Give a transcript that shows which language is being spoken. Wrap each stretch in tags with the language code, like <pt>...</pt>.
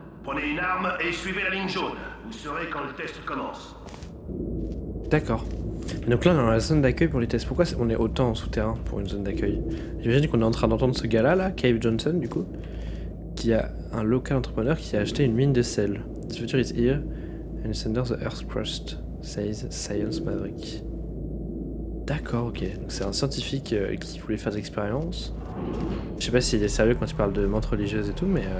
<fr>Prenez une arme et suivez la ligne jaune. Vous saurez quand le test commence. D'accord. Donc là, on est dans la zone d'accueil pour les tests. Pourquoi on est autant en souterrain pour une zone d'accueil? J'imagine qu'on est en train d'entendre ce gars-là, là, Cave Johnson, du coup, qui a un local entrepreneur qui a acheté une mine de sel.</fr> <en>The future is here, and it's under the earth crust, says Science Maverick.</en> <fr>D'accord, ok. Donc c'est un scientifique qui voulait faire des expériences. Je sais pas s'il est sérieux quand il parle de menthe religieuse et tout, mais...</fr>